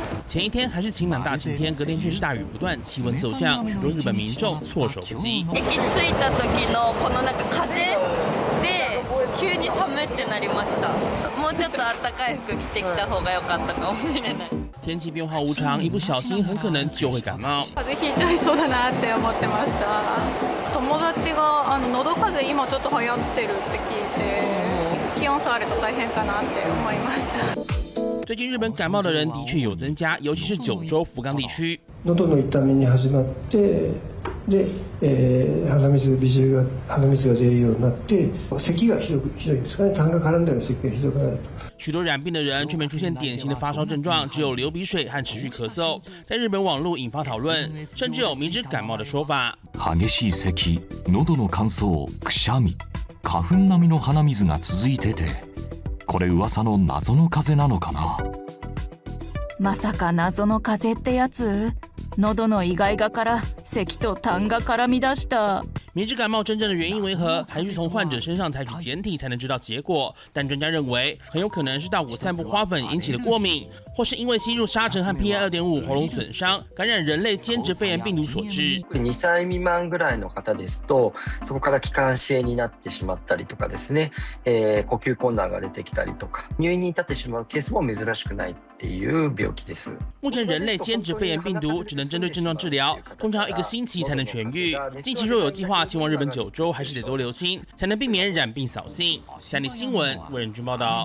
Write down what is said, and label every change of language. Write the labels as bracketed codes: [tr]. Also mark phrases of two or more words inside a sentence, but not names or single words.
[zh] 前一天还是晴朗大晴天，隔天却是大雨不断，气温骤降，许多日本民众措手不及。 [ja] 駅着いた時のこのなんか風で急に寒いってなりました。もうちょっと暖かい服着てきた方が良かったかもしれない。 [zh] 天气变化无常，一不小心很可能就会感冒。 [ja] 風邪ひいちゃいそうだなって思ってました。友達が喉風邪今ちょっと流行ってるって聞いて、気温差あると大変かなって思いました。 [zh] 最近日本感冒的人的确有增加，尤其是九州、福冈地区。 [ja] 喉の痛みに始まって、で、鼻水が出るようになって、咳がひどいんですかね、痰が絡んだような咳がひどくなると。 [zh] 许多染病的人却没出现典型的发烧症状，只有流鼻水和持续咳嗽。在日本网络引发讨论，甚至有明知感冒的说法。 [ja] 激しい咳、喉の乾燥、くしゃみ、花粉並みの鼻水が続いてて、これ噂の謎の風邪なのかな。まさか謎の風邪ってやつ？喉のイガイガから咳と痰が絡み出した。 [zh] 明知感冒真正的原因为何，还需从患者身上采取检体才能知道结果。但专家认为，很有可能是到我散布花粉引起的过敏，或是因为吸入沙尘和 PM2.5 喉咙损伤，感染人类间质肺炎病毒所致。 [ja] 2 歳未満ぐらいの方ですと、そこから気管支炎になってしまったりとかですね、呼吸困難が出てきたりとか、入院に至ってしまうケースも珍しくないっていう病気です。 [zh] 目前人类间质肺炎病毒只能针对症状治疗，通常1个星期才能痊愈。近期若有计划前往日本九州，还是得多留心，才能避免染病扫兴。三立新闻为人君报道。